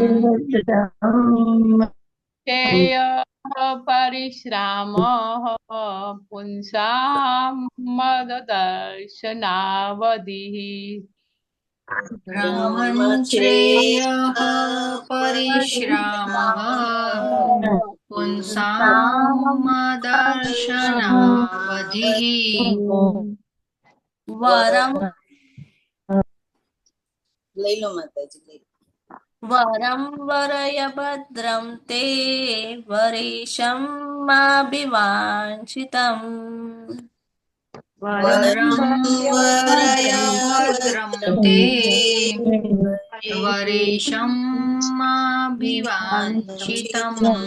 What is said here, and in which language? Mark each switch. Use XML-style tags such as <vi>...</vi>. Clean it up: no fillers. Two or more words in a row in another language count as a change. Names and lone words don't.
<sa>श्रेयः परिश्रामः पुंसां मददर्शनावधिः ब्रह्मश्रेयः परिश्रामः पुंसामदर्शनावधिः वरम</sa> <gu>લઈ લો માતાજી</gu> <sa>वरं वरय भद्रं ते वरेशं माभिवाञ्छितम् वरं वरय भद्रं ते वरेशं माभिवाञ्छितम्</sa>